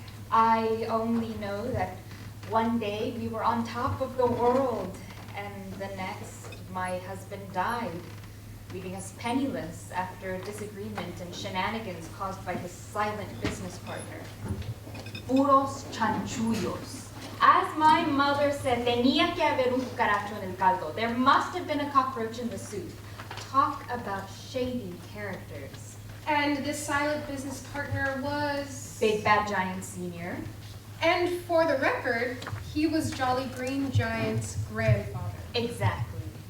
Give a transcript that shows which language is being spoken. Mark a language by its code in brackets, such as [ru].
[en] I only know that one day we were on top of the world, and the next, my husband died, leaving us penniless after a disagreement and shenanigans caused by his silent business partner. [es] Puros chanchullos. [en] As my mother said, [es] tenía que haber un cucaracho en el caldo. [en] There must have been a cockroach in the soup. Talk about shady characters. And this silent business partner was? Big Bad Giant Sr. And for the record, he was Jolly Green Giant's grandfather. Exactly.